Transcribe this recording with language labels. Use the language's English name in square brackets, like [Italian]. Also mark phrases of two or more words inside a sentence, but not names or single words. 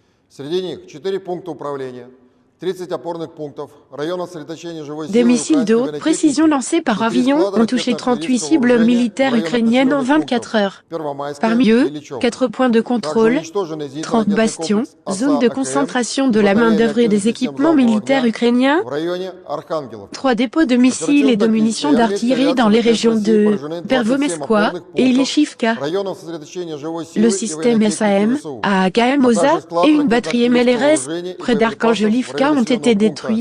[Russian] Среди них 4 пункта управления, 30 опорных пунктов, района сосредоточения живой [French] Des [Russian] силы [French] missiles de haute précision lancés par avion ont touché 38 cibles militaires ukrainiennes en 24 heures. Parmi eux, 4 points de contrôle, 30 bastions, zones de concentration de la main-d'œuvre et des équipements militaires ukrainiens, 3 dépôts de missiles et de munitions d'artillerie dans les régions de Pervomesqua et Ileshivka, le système SAM à Akaemoza et une batterie MLRS près d'Arkhangelivka ont été détruits.